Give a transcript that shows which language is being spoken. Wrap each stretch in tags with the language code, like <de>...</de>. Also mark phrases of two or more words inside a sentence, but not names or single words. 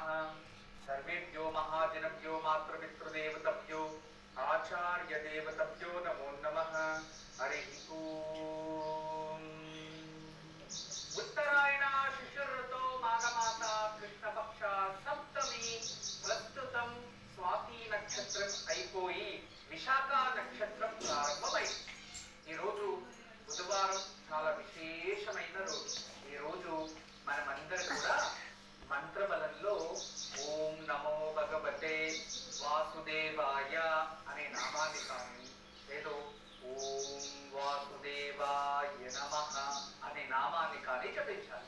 <sa>सर्वेभ्यो महाजनभ्यो मातृपितृदेवताभ्यो आचार्यदेवताभ्यो नमो नमः। हरिः ओम्। उत्तरायण शिशिरतो माघमास कृष्णपक्ष सप्तमी</sa> <te>ప్రస్తుతం స్వాతి నక్షత్రం అయిపోయి విశాఖ నక్షత్రం ప్రారంభమైంది. ఈరోజు బుధవారం చాలా విశేషమైన రోజు. ఈరోజు మనమందరం కూడా మంత్రబలంలో</te> <sa>ఓం నమో భగవతే వాసుదేవాయ</sa> <te>అనే నామాన్ని కానీ లేదో</te> <sa>ఓం వాసుదేవాయ నమః</sa> <te>అనే నామాన్ని కానీ జపించాలి.</te>